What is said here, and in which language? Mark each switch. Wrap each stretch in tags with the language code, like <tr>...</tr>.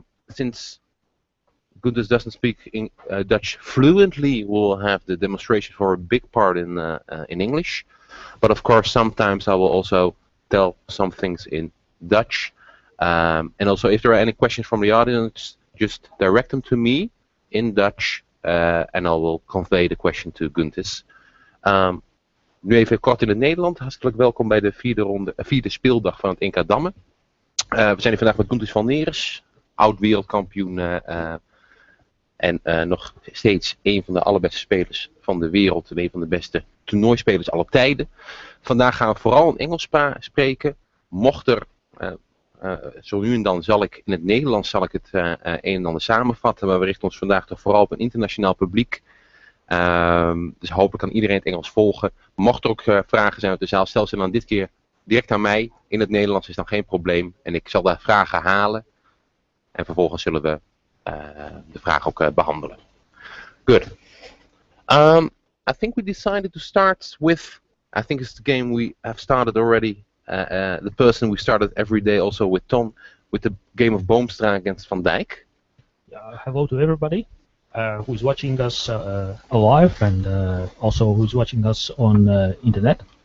<en>Since Gunters doesn't speak Dutch fluently, we'll have the demonstration for a big part in English. But of course, sometimes I will also tell some things in Dutch. And also, if there are any questions from the audience, just direct them to me in Dutch, and I will convey the question to Gunters.</en> <nl>Nu even kort in het Nederland. Hartelijk welkom bij de vierde speeldag van het NK Dammen. We zijn hier vandaag met Gunters Valneris, oud wereldkampioen en nog steeds een van de allerbeste spelers van de wereld. En een van de beste toernooispelers aller tijden. Vandaag gaan we vooral in Engels spreken. Mocht er, zo nu en dan zal ik in het Nederlands het een en ander samenvatten. Maar we richten ons vandaag toch vooral op een internationaal publiek. Dus hopelijk kan iedereen het Engels volgen. Mocht er ook vragen zijn uit de zaal, stel ze dan dit keer direct aan mij. In het Nederlands is dan geen probleem. En ik zal daar vragen halen. En vervolgens zullen we de vraag ook behandelen.</nl> <en>Good. I think we decided to start with, I think it's the game we have started already. The person we started every day also with Tom, with the game of Boomstra against Van Dijk. Hello to everybody who's watching us live and also who's watching us on internet.</en>